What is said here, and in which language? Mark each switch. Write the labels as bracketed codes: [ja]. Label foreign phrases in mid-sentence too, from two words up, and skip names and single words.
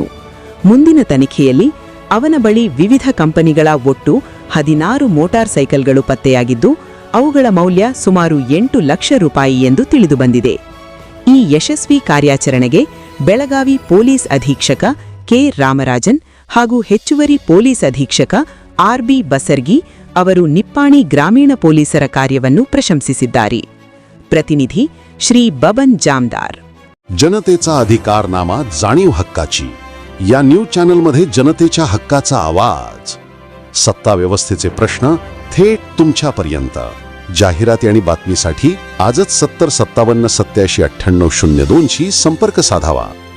[kn] ಮುಂದಿನ ತನಿಖೆಯಲ್ಲಿ ಅವನ ಬಳಿ ವಿವಿಧ ಕಂಪನಿಗಳ ಒಟ್ಟು 16 ಮೋಟಾರ್ ಸೈಕಲ್ಗಳು ಪತ್ತೆಯಾಗಿದ್ದು, ಅವುಗಳ ಮೌಲ್ಯ ಸುಮಾರು 8 ಲಕ್ಷ ರೂಪಾಯಿ ಎಂದು ತಿಳಿದುಬಂದಿದೆ. ಈ ಯಶಸ್ವಿ ಕಾರ್ಯಾಚರಣೆಗೆ ಬೆಳಗಾವಿ ಪೊಲೀಸ್ ಅಧೀಕ್ಷಕ ಕೆ ರಾಮರಾಜನ್ ಹಾಗೂ ಹೆಚ್ಚುವರಿ ಪೊಲೀಸ್ ಅಧೀಕ್ಷಕ ಆರ್.ಬಿ. ಬಸರ್ಗಿ ಅವರು ನಿಪ್ಪಾಣಿ ಗ್ರಾಮೀಣ ಪೊಲೀಸರ ಕಾರ್ಯವನ್ನು ಪ್ರಶಂಸಿಸಿದ್ದಾರೆ. [mr] प्रतिनिधी श्री बबन जामदार. जनतेचा अधिकारनामा जाणीव हक्काची या न्यूज चॅनलमध्ये जनतेच्या हक्काचा आवाज, सत्ता व्यवस्थेचे प्रश्न थेट तुमच्यापर्यंत. जाहिराती आणि बातमीसाठी आजच 70 57 87 98 02 शी संपर्क साधावा.